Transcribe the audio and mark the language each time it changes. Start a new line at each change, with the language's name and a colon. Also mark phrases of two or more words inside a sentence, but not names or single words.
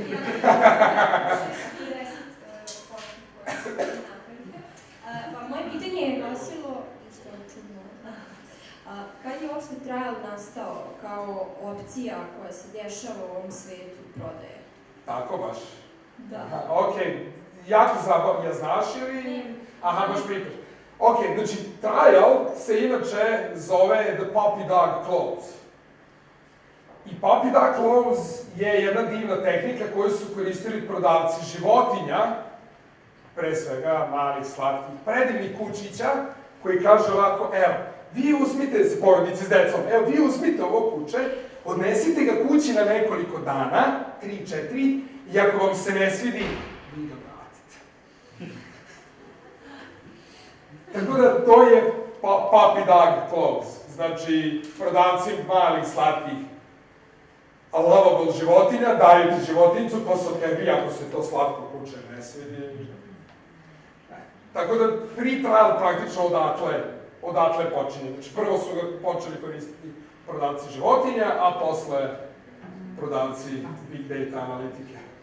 Serbian: Pa moje pitanje je glasilo, što je čudno, kad je uopšte trial nastao kao opcija koja se dešava u ovom svetu prodaje? Tako baš? Da. Okej, jako zabavno, znaš ili? Aha, baš pričaš. Okej, znači, trial se inače zove
English: the puppy dog close.
Serbian: I
English: puppy dog close
Serbian: je jedna divna tehnika koju su koristili prodavci životinja, pre svega malih, slatkih, predivnih kučića, koji kaže ovako: evo, vi uzmite se, porodice s decom, evo, vi uzmite ovo kuće, odnesite ga kući na nekoliko dana, 3-4, i ako vam se ne svidi, vi ga vratite. Tako da, to je
English: puppy dog close.
Serbian: Znači, prodavci malih, slatkih, lovable životinja, daju ti životincu, posle tebi, ako se to slatko kuće ne svidi. Tako da,
English: free trial
Serbian: praktično odatle počinje. Znači, prvo su ga počeli koristiti prodavci životinja, a posle prodavci
English: big data
Serbian: analitike.